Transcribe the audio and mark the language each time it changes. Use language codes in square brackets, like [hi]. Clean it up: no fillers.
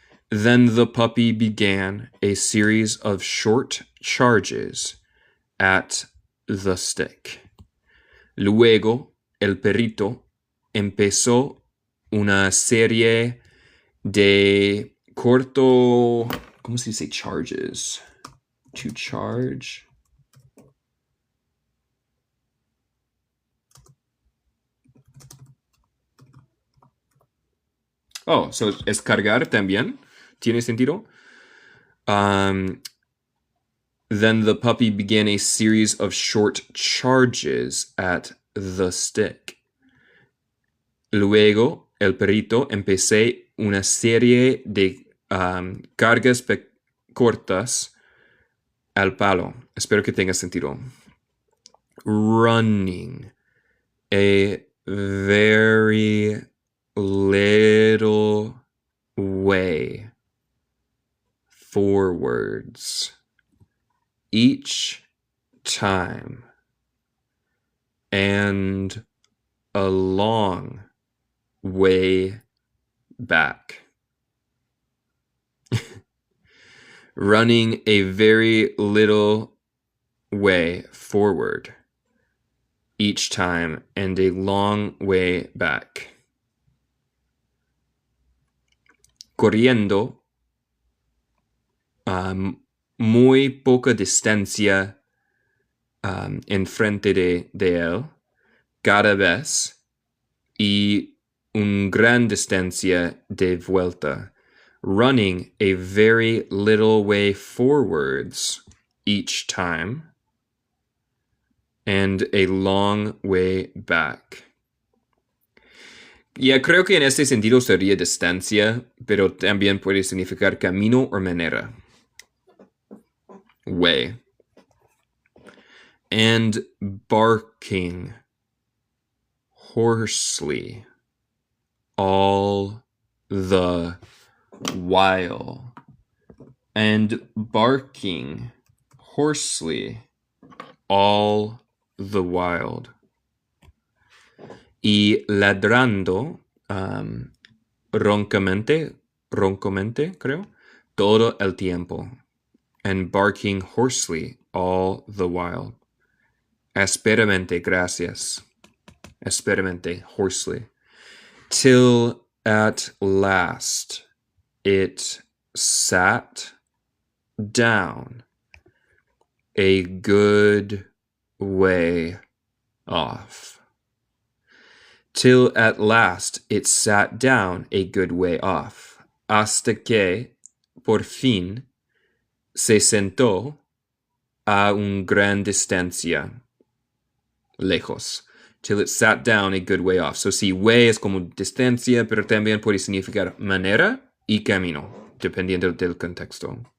[en] Then the puppy began a series of short charges at the stick. [es] Luego, el perrito empezó una serie de corto... ¿Cómo se dice charges? [en] To charge? [es] Oh, so es cargar también. ¿Tiene sentido? [en] Then the puppy began a series of short charges at the stick. [es] Luego, el perrito empecé una serie de cargas cortas al palo. Espero que tenga sentido. [en] Running a very little way forwards each time, and a long way back. Running a very little way forward each time, and a long way back. [es] Corriendo muy poca distancia enfrente de él cada vez y una gran distancia de vuelta. [en] Running a very little way forwards each time, and a long way back. [es] Ya creo que en este sentido sería distancia, pero también puede significar camino o manera. [en] Way. And barking hoarsely all the while. And barking hoarsely all the while. [es] Y ladrando roncamente, creo, todo el tiempo. [en] And barking hoarsely all the while. [es] Asperamente, gracias. [en] Asperamente, hoarsely. Till at last it sat down a good way off. Till at last it sat down a good way off. [es] Hasta que, por fin, se sentó a una gran distancia. Lejos. [en] Till it sat down a good way off. [es] So sí, way es como distancia, pero también puede significar manera y camino, dependiendo del contexto.